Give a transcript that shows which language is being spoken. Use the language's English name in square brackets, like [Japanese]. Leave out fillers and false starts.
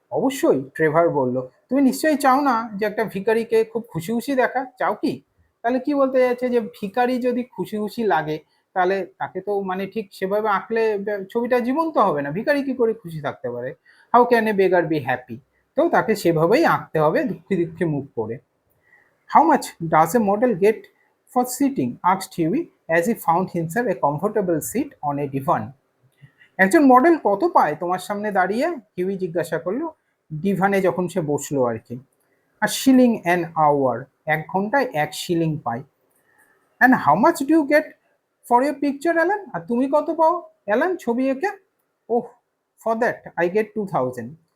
[Bangla] অবশ্যই, ট্রেভার বলল, তুমি নিশ্চয়ই চাও না যে একটা ভিখারিকে খুব খুশি খুশি দেখা, চাও কি? তাহলে কি বলতে যাচ্ছে, যে ভিখারি যদি খুশি খুশি লাগে তাহলে তাকে তো মানে ঠিক সেভাবে আঁকলে ছবিটা জীবন্ত হবে না, ভিখারি কি করে খুশি থাকতে পারে? [English] How can a beggar be happy? [Bangla] তো তাকে সেভাবেই আঁকতে হবে দুঃখে দুঃখে মুখ করে। [English] How much does a model get for sitting? Asked Huey as he found himself a comfortable seat on a divan. [Bangla] একজন মডেল কত পায় তোমার সামনে দাঁড়িয়ে? হিউই জিজ্ঞাসা করলো ডিভানে যখন সে বসলো আর কি। [English] আর shilling an hour, [Bangla] 1 ঘন্টায় 1 শিলিং পায়। [English] And how much do you get for your picture Alan? [Bangla] আর তুমি কত পাও অ্যালান ছবি এঁকে? [English] Oh, for that I get 2000।